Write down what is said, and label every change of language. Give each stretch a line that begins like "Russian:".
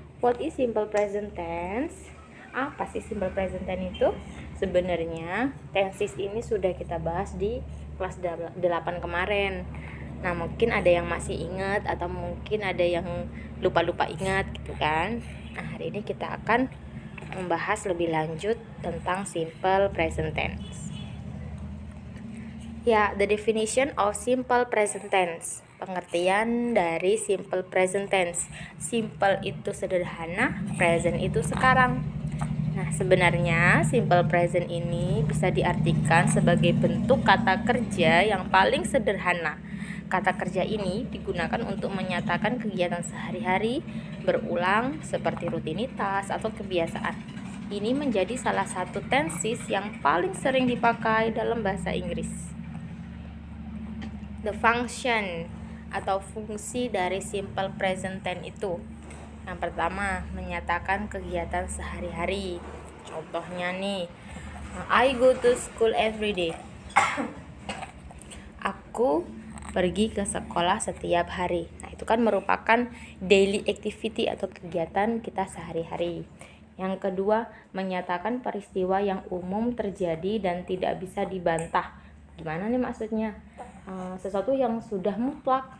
English: What is simple present tense?
Indonesian: Apa sih simple present tense itu? Sebenarnya tenses ini sudah kita bahas di kelas 8 kemarin. Nah, mungkin ada yang masih ingat atau mungkin ada yang lupa-lupa ingat gitu kan. Nah, hari ini kita akan membahas lebih lanjut tentang simple present tense.
English: Ya, the definition of simple present tense.
Indonesian: Pengertian dari simple present tense. Simple itu sederhana, present itu sekarang. Nah, sebenarnya simple present ini bisa diartikan sebagai bentuk kata kerja yang paling sederhana. Kata kerja ini digunakan untuk menyatakan kegiatan sehari-hari berulang seperti rutinitas atau kebiasaan. Ini menjadi salah satu tenses yang paling sering dipakai dalam bahasa Inggris. The function atau fungsi dari simple present tense itu. Yang pertama, menyatakan kegiatan sehari-hari. Contohnya nih,
English: I go to school every day.
Indonesian: Aku pergi ke sekolah setiap hari. Nah, itu kan merupakan daily activity atau kegiatan kita sehari-hari. Yang kedua, menyatakan peristiwa yang umum terjadi dan tidak bisa dibantah. Gimana nih maksudnya? Sesuatu yang sudah mutlak.